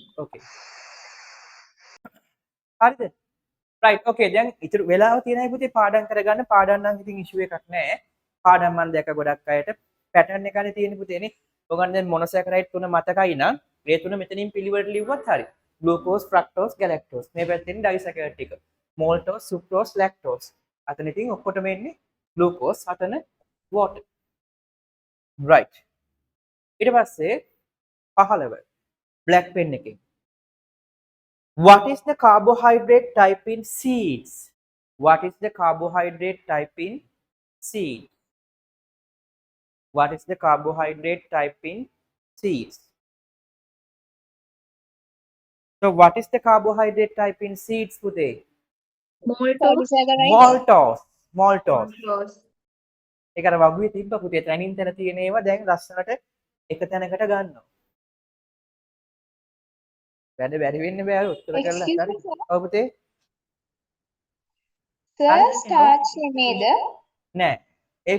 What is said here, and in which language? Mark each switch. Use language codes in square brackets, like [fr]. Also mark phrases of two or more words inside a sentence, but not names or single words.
[si] Okay. හරිද? [en] right okay [si] දැන් ඉතුරු වෙලාව තියෙනයි පුතේ පාඩම් කරගන්න. පාඩම් නම් ඉතින් ඉෂුව එකක් නෑ. පාඩම් මම දැක්ක ගොඩක් අයට පැටර්න් එකනේ තියෙන පුතේනේ. ඔයගොල්ලන් දැන් මොනොසැකරයිඩ් තුන මතකයි නම් ඒ තුන මෙතනින් පිළිවෙලට ලිව්වත් හරි. [en] glucose, fructose, galactose. [si] මේ පැත්තෙන් ඩයිසැකරයිඩ් ටික. [en] maltose, sucrose, lactose. [si] අතන ඉතින් ඔක්කොටම එන්නේ glucose, අතන water. [en] right. [si] ඊට පස්සේ [en] 15 black pen එකෙන් what is the carbohydrate type in seeds? What is the carbohydrate type in seeds? What is the carbohydrate type in seeds? So what is the carbohydrate type in seeds today? Polysaccharide. Maltose. [si] ඒක අර වගුවේ තිබ්බ පුතේ තනින් තන තියෙන ඒවා දැන් ලස්සනට එක තැනකට ගන්නවා. වැඩ බැරි වෙන්න බෑ උත්තර කරලා [en] Excuse [si] හරි. [en] me, sir. [si] ඔව් පුතේ. Sir, starch නෙමේද? නෑ. ඒක